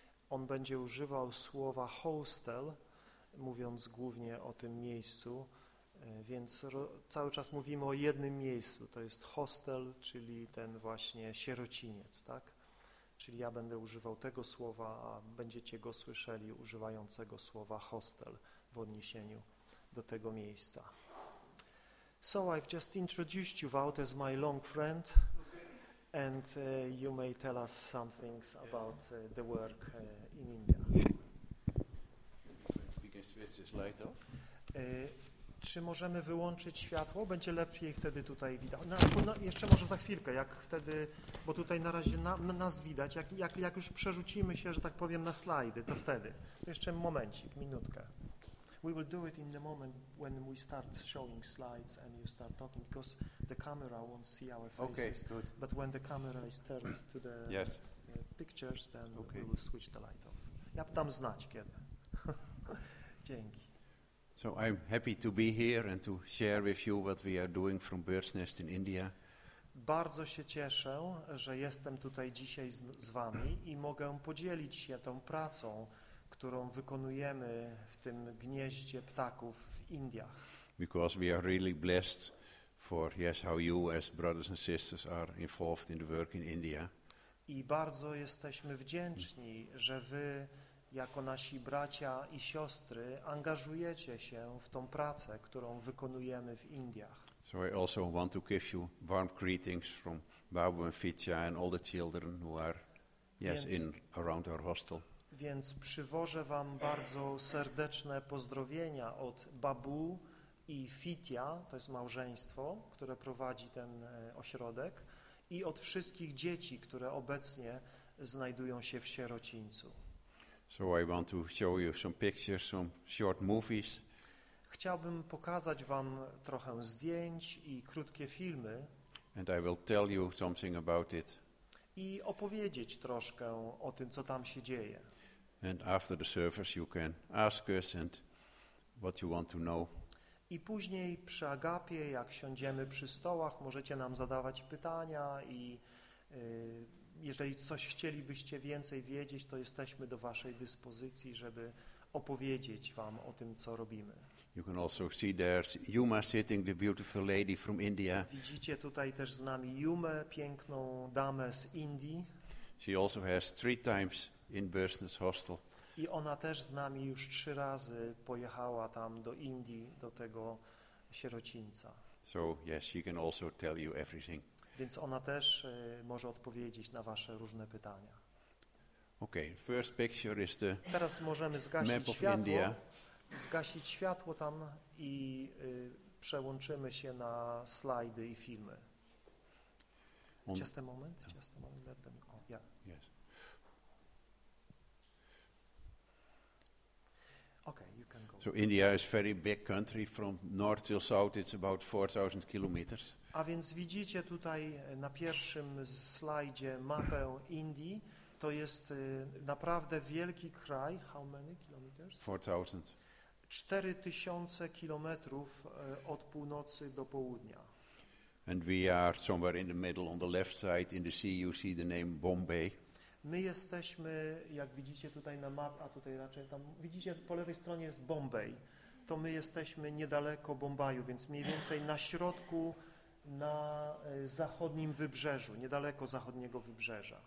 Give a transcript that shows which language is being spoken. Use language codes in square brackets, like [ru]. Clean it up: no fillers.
[pl] On będzie używał słowa hostel, mówiąc głównie o tym miejscu, więc cały czas mówimy o jednym miejscu, to jest hostel, czyli ten właśnie sierociniec, tak? Czyli ja będę używał tego słowa, a będziecie go słyszeli używającego słowa hostel w odniesieniu do tego miejsca. [en] So I've just introduced you, Wout, as my long friend. And you may tell us some things about the work in India. [pl] Czy możemy wyłączyć światło? Będzie lepiej wtedy tutaj widać. Jeszcze może za chwilkę, jak wtedy, bo tutaj na razie nas widać. Jak już przerzucimy się, że tak powiem, na slajdy, to wtedy. Jeszcze momencik, minutkę. [en] We will do it in the moment when we start showing slides and you start talking, because the camera won't see our faces. Okay, good. But when the camera is turned to the yes. Pictures, then okay. We will switch the light off. [pl] Ja dam znać kiedy. Dzięki. [en] So I'm happy to be here and to share with you what we are doing from Bird's Nest in India. [pl] Bardzo się cieszę, że jestem tutaj dzisiaj z wami i mogę podzielić się tą pracą, którą wykonujemy w tym gnieździe ptaków w Indiach. [en] Because we are really blessed for yes how you as brothers and sisters are involved in the work in India. [pl] I bardzo jesteśmy wdzięczni, że wy jako nasi bracia i siostry angażujecie się w tą pracę, którą wykonujemy w Indiach. [en] So I also want to give you warm greetings from Babu and Fitya and all the children who are around our hostel. [pl] Więc przywożę wam bardzo serdeczne pozdrowienia od Babu i Fitya, to jest małżeństwo, które prowadzi ten ośrodek, i od wszystkich dzieci, które obecnie znajdują się w sierocińcu. [en] So I want to show you some pictures, some short movies. [pl] Chciałbym pokazać wam trochę zdjęć i krótkie filmy. [en] And I will tell you something about it. [pl] I opowiedzieć troszkę o tym, co tam się dzieje. [en] And after the service you can ask us and what you want to know. [pl] I później przy agapie, jak siądziemy przy stołach, możecie nam zadawać pytania i jeżeli coś chcielibyście więcej wiedzieć, to jesteśmy do waszej dyspozycji, żeby opowiedzieć wam o tym, co robimy. [en] You can also see there's Yuma sitting, the beautiful lady from India. [pl] Widzicie tutaj też z nami Yumę, piękną damę z Indii. [en] She also has three times in Bursness Hostel. [pl] I ona też z nami już trzy razy pojechała tam do Indii, do tego sierocińca. [en] So yes, she can also tell you everything. [pl] Więc ona też może odpowiedzieć na wasze różne pytania. [en] Okay, first picture is the [pl] teraz możemy zgasić [en] map of [pl] światło, [en] India. [pl] Zgasić światło tam i przełączymy się na slajdy i filmy. [en] Just a moment, let them go. Yeah. Yes. Okay, you can go. So India is a very big country, from north till south it's about 4,000 kilometers. [pl] A więc widzicie tutaj na pierwszym slajdzie mapę Indii. To jest naprawdę wielki kraj. [en] How many kilometers? 4,000. [pl] 4,000 kilometrów od północy do południa. [en] And we are somewhere in the middle, on the left side, in the sea, you see the name Bombay. [pl] My jesteśmy, jak widzicie tutaj na map, a tutaj raczej tam, widzicie, po lewej stronie jest Bombay. To my jesteśmy niedaleko Bombaju, więc mniej więcej na środku, na zachodnim wybrzeżu, niedaleko zachodniego wybrzeża.